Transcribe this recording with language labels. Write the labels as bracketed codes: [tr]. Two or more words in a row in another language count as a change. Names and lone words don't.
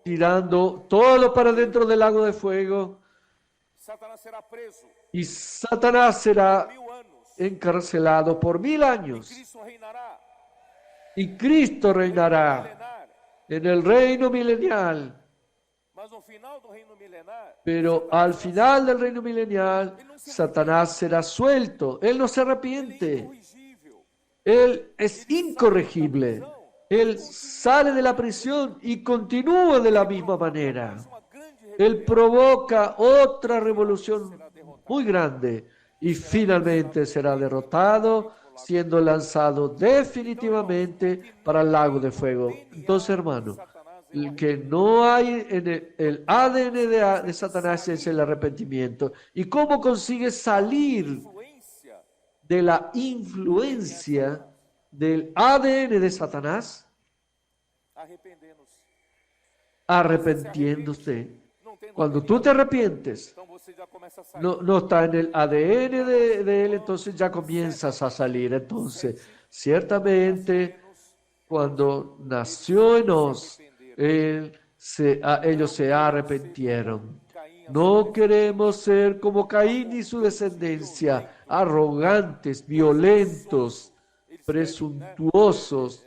[es] tirando todo para dentro del lago de fuego, [pt] Satanás será preso [es] y Satanás será [pt] 1000 anos. [es] encarcelado por 1000 años. [pt] Cristo reinará [es] Y Cristo reinará [pt] milenar. [es] en el reino milenial. [pt] Mas no final do reino milenar, [es] Pero al final del reino milenial, Satanás será suelto. Él no se arrepiente. [pt] corrigível. [es] Él es incorregible. Él sale de la prisión y continúa de la misma manera. [pt] Uma grande [es] Él provoca otra revolución muy grande y finalmente será derrotado, siendo lanzado definitivamente para el lago de fuego. Entonces, hermano, el que no hay en el ADN de Satanás es el arrepentimiento. ¿Y cómo consigue salir [pt] influência [es] de la influencia del ADN de Satanás? [pt] arrependendo-se. [es] Arrepentiéndose. [pt] Não tem [es] Cuando tú te arrepientes, [pt] então você já começa a sair. [es] no está en el ADN de él, entonces ya comienzas a salir. Entonces, ciertamente, cuando nació Enos, ellos se arrepintieron. No queremos ser como Caín y su descendencia, arrogantes, violentos, presuntuosos.